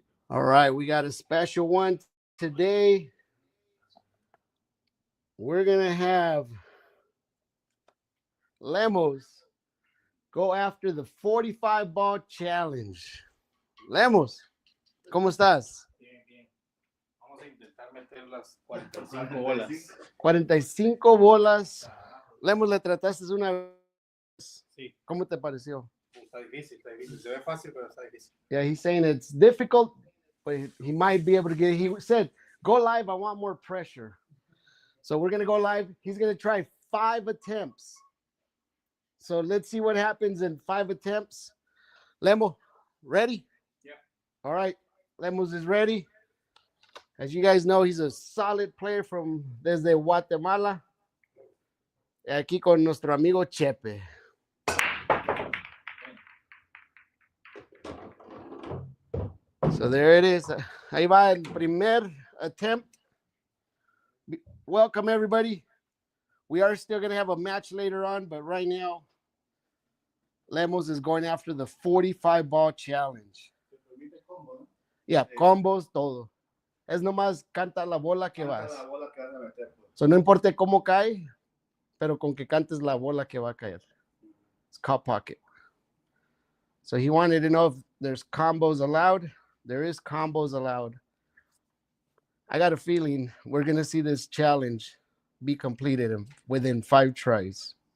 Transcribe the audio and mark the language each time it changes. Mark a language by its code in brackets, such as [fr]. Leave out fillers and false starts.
[en] All right, we got a special one today. We're going to have Lemos go after the 45 ball challenge. [es] Lemos, ¿cómo estás? Bien, bien. Vamos a intentar meter las 45 bolas. 45 bolas. Lemos, le trataste una vez. Sí. ¿Cómo te pareció? Está difícil, está difícil. Se ve fácil, pero está difícil. [en] Yeah, he's saying it's difficult, but he might be able to get it. He said, go live, I want more pressure. So we're going to go live. He's going to try 5 attempts. So let's see what happens in 5 attempts. Lemo, ready? Yeah. All right. Lemos is ready. As you guys know, he's a solid player from desde Guatemala. [es] Aquí con nuestro amigo Chepe. [en] So there it is. [es] Ahí va el primer [en] attempt. Welcome, everybody. We are still going to have a match later on, but right now, Lemos is going after the 45 ball challenge. Yeah, combos, todo. [es] Es nomás canta la bola que vas. So no importa cómo cae, pero con que cantes la bola que va a caer. [en] It's called pocket. So he wanted to know if there's combos allowed. There is combos allowed. I got a feeling we're going to see this challenge be completed within 5 tries.